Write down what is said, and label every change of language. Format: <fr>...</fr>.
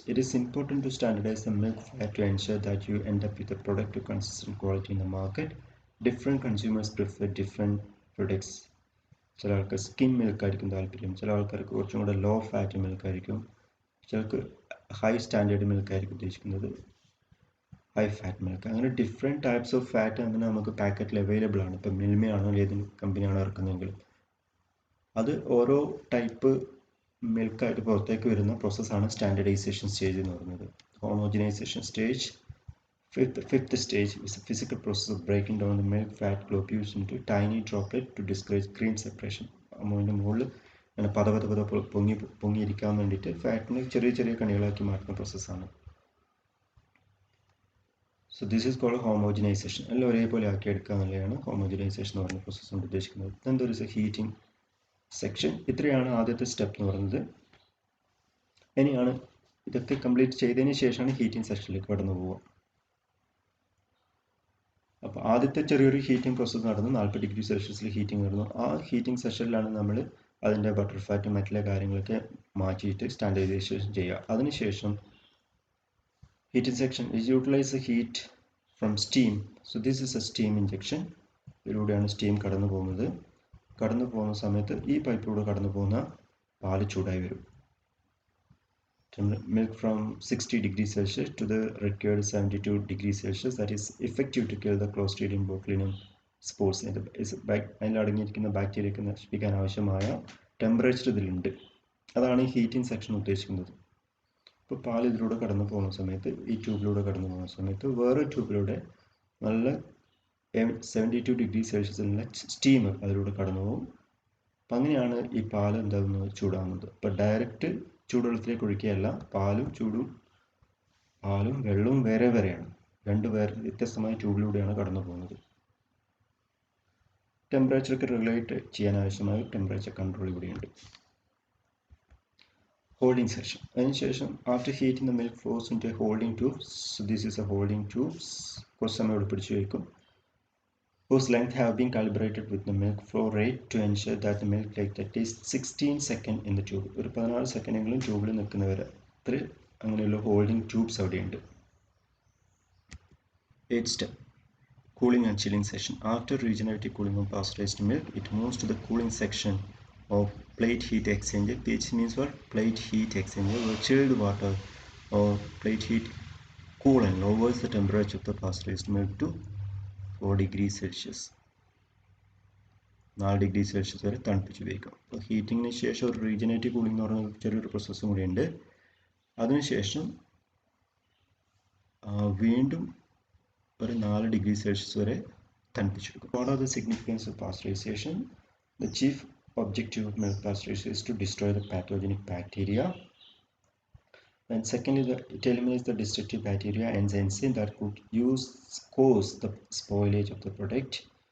<en>It is important to standardize the milk fat to ensure that you end up with a product of consistent quality in the market. Different consumers prefer different products.</en> <ml>ചില ആൾക്ക് skim milk ആയിരിക്കും താല്പര്യം, ചില ആൾക്കാർക്ക് കുറച്ചും കൂടെ low fat milk ആയിരിക്കും, ചിലർക്ക് ഹൈ സ്റ്റാൻഡേർഡ് മിൽക്ക് ആയിരിക്കും ഉദ്ദേശിക്കുന്നത്, ഹൈ ഫാറ്റ് മിൽക്ക്. അങ്ങനെ</ml> <en>different types of fat</en> <ml>അങ്ങനെ നമുക്ക് പാക്കറ്റിൽ അവൈലബിൾ ആണ്. ഇപ്പം മിൽമയാണോ ഏത് കമ്പനിയാണോ ഇറക്കുന്നതെങ്കിൽ അത് ഓരോ ടൈപ്പ് മിൽക്കായിട്ട് പുറത്തേക്ക് വരുന്ന പ്രോസസ്സാണ് സ്റ്റാൻഡർഡൈസേഷൻ സ്റ്റേജ് എന്ന് പറയുന്നത്. Homogenisation stage.</ml> <en>Fifth stage is the physical process of breaking down the milk fat globules into tiny droplets to discourage cream separation.</en> <ml>അമ്മൂൻ്റെ മുകളിൽ അങ്ങനെ പത പൊങ്ങിയിരിക്കാൻ വേണ്ടിയിട്ട് ഫാറ്റിനെ ചെറിയ ചെറിയ കണികളാക്കി മാറ്റുന്ന പ്രോസസ്സാണ്.</ml> <en>So this is called homogenization.</en> <ml>എല്ലാം ഒരേപോലെ ആക്കി എടുക്കുക എന്നുള്ളതാണ് ഹോമോജനൈസേഷൻ എന്ന് പറയുന്ന പ്രോസസ്സ് കൊണ്ട് ഉദ്ദേശിക്കുന്നത്.</ml> <en>Then there is a heating section.</en> <ml>ഇത്രയാണ് ആദ്യത്തെ സ്റ്റെപ്പ് എന്ന് പറയുന്നത്. ഇനിയാണ് ഇതൊക്കെ കംപ്ലീറ്റ് ചെയ്തതിന് ശേഷമാണ് ഹീറ്റിംഗ് സെക്ഷനിലേക്ക് കടന്നു പോവുക. അപ്പോൾ ആദ്യത്തെ ചെറിയൊരു ഹീറ്റിംഗ് പ്രോസസ്സ് നടന്നു, 40 ഡിഗ്രി സെൽഷ്യസിൽ ഹീറ്റിംഗ് നടന്നു. ആ ഹീറ്റിംഗ് സെഷനിലാണ് നമ്മൾ അതിൻ്റെ ബട്ടർ ഫാറ്റും മറ്റുള്ള കാര്യങ്ങളൊക്കെ മാറ്റിയിട്ട് സ്റ്റാൻഡർഡൈസേഷൻ ചെയ്യുക.</ml> <en>അതിനുശേഷം heating section is utilize the heat from steam. So this is a steam injection.</en> <ml>ഇതിലൂടെയാണ് സ്റ്റീം കടന്നു പോകുന്നത്. കടന്നു പോകുന്ന സമയത്ത് ഈ പൈപ്പിലൂടെ കടന്നു പോകുന്ന പാല് ചൂടായി വരും.</ml> <en>Milk from 60 degrees Celsius to the required 72 degrees Celsius, that is effective to kill the Clostridium botulinum spores.</en> <ml>അതിൽ അടങ്ങിയിരിക്കുന്ന ബാക്ടീരിയയൊക്കെ നശിപ്പിക്കാൻ ആവശ്യമായ ടെമ്പറേച്ചർ ഇതിലുണ്ട്. അതാണ് ഈ ഹീറ്റിംഗ് സെക്ഷൻ ഉദ്ദേശിക്കുന്നത്. ഇപ്പോൾ പാൽ ഇതിലൂടെ കടന്നു പോകുന്ന സമയത്ത്, ഈ ട്യൂബിലൂടെ കടന്നു പോകുന്ന സമയത്ത് വേറെ ട്യൂബിലൂടെ നല്ല 72 ഡിഗ്രി സെൽഷ്യസിലുള്ള സ്റ്റീം അതിലൂടെ കടന്നു പോകും. അപ്പം അങ്ങനെയാണ് ഈ പാൽ എന്താകുന്നത്, ചൂടാകുന്നത്. ഇപ്പോൾ ഡയറക്റ്റ് ചൂടുവെള്ളത്തിലേക്ക് ഒഴിക്കുകയല്ല, പാലും വെള്ളവും വേറെ വേറെയാണ്. വ്യത്യസ്തമായ ട്യൂബിലൂടെയാണ് കടന്നു പോകുന്നത്. ടെമ്പറേച്ചറൊക്കെ റെഗുലേറ്റ് ചെയ്യാൻ ആവശ്യമായ ടെമ്പറേച്ചർ കൺട്രോൾ ഇവിടെയുണ്ട്.</ml> <en>Holding section. അതിനുശേഷം after heating the milk flows into a holding tubes. So this is a holding tubes.</en> <ml>കുറച്ച് സമയം ഇവിടെ പിടിച്ചു വയ്ക്കും.</ml> <en>Whose length have been calibrated with the milk flow rate to ensure that the milk takes at least 16 seconds in the tube.</en> <ml>ഒരു 16 സെക്കൻഡെങ്കിലും ട്യൂബിൽ നിൽക്കുന്നവരെ അത്ര അങ്ങനെയുള്ള ഹോൾഡിംഗ് ട്യൂബ്സ് അവിടെയുണ്ട്.</ml> <en>8th step, cooling and chilling session. After regenerative cooling of pasteurized milk, it moves to the cooling section of plate heat exchanger. Which means what? Plate heat exchanger, where chilled water or plate heat cool and lowers the temperature of the pasteurized milk to 4 degrees Celsius.</en> <ml>4 degree Celsius വരെ തണുപ്പിച്ച് വയ്ക്കാം. അപ്പോൾ ഹീറ്റിങ്ങിന് ശേഷം ഒരു regenerative cooling എന്ന് പറയുന്ന ചെറിയൊരു പ്രോസസ്സും കൂടിയുണ്ട്. അതിനുശേഷം വീണ്ടും ഒരു 4 ഡിഗ്രി സെൽഷ്യസ് വരെ തണുപ്പിച്ചെടുക്കും.</ml> <en>What are the significance of pasteurization? The chief objective of milk pasteurization is to destroy the pathogenic bacteria. And secondly, it eliminates the destructive bacteria and enzyme that could cause the spoilage of the product.</en>